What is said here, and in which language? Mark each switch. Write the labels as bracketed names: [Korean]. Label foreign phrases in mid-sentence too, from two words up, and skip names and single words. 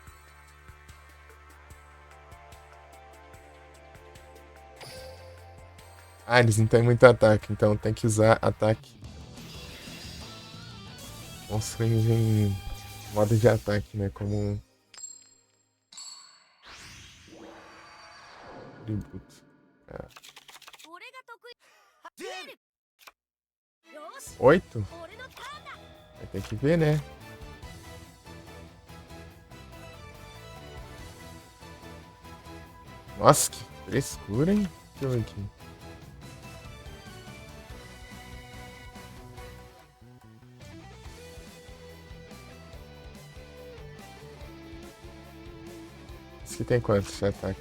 [Portuguese] Ah, eles não têm muito ataque, então tem que usar ataque. Monstro em modo de ataque, né? Como um tributo. Ah. [Japanese] 俺が得意出るよし 8? 俺のターンだ [Portuguese] Vai ter que ver, né? Nossa, que frescura, hein? Deixa eu ver aqui. Esse aqui tem quanto de ataque?